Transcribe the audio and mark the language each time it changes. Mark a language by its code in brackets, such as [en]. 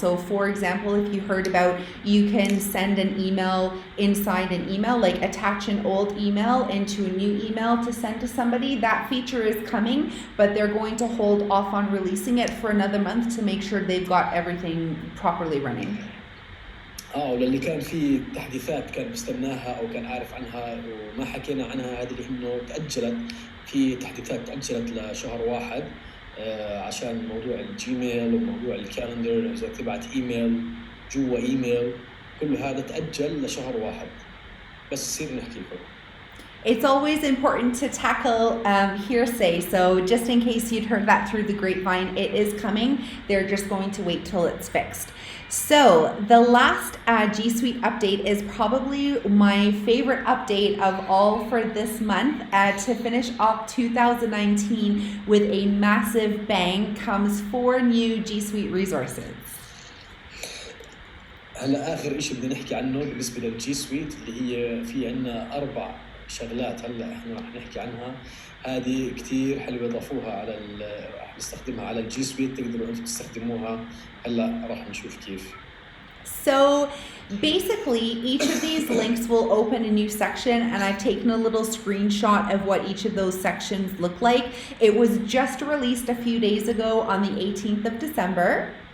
[en] So for example, if you heard about you can send an email inside an email, like attach an old email into a new email to send to somebody, that feature is coming, but they're going to hold off on releasing it for another month to make sure they've got everything properly running. [ar] وللي كان في تحديثات كان بيستناها او كان عارف عنها وما حكينا عنها هذه انه تأجلت في تحديثات تأجلت لشهر 1 عشان موضوع الجيميل وموضوع الكالندر اذا تبعت ايميل جوا ايميل كل هذا تأجل لشهر 1 بس يصير نحكي لكم. [en] It's always important to tackle hearsay. So just in case you'd heard that through the grapevine, it is coming. They're just going to wait till it's fixed. So the last G Suite update is probably my favorite update of all for this month. To finish off 2019 with a massive bang comes 4 new G Suite resources. [ar] هلا آخر إشي بدنا نحكي عنه بالنسبة للجي سويت اللي هي في عنا 4 شغلات هلا احنا رح نحكي عنها. هذه كتير حلوه ضافوها على رح نستخدمها على الجي سويت. تقدروا انتم تستخدموها هلا رح نشوف كيف. [en] So basically, each of these links will open a new section, and I've taken a little screenshot of what each of those sections look like. It was just released a few days ago on the 18th of December.